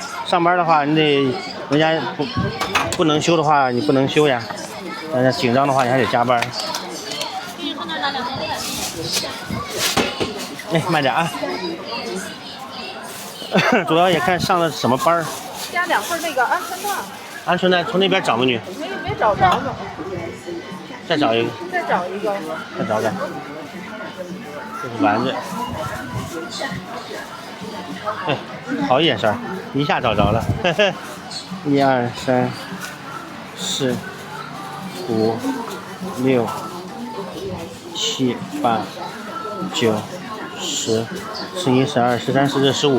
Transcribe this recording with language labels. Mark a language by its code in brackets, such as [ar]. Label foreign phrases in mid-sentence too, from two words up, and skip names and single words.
[zh] 上班的話，你得人家不能休的話，你不能休呀。但是緊張的話，你還得加班。哎，慢點啊！主要也看上的什麼班。加2份那個鵪鶉蛋。鵪鶉蛋從那邊找美女。沒找着呢。再找一個。再找一個。再找找。這是丸子。哎，好眼神，一下找着了。呵呵。1、2、3、4、5、 6、7、8、9、10、11、12、13、14、15。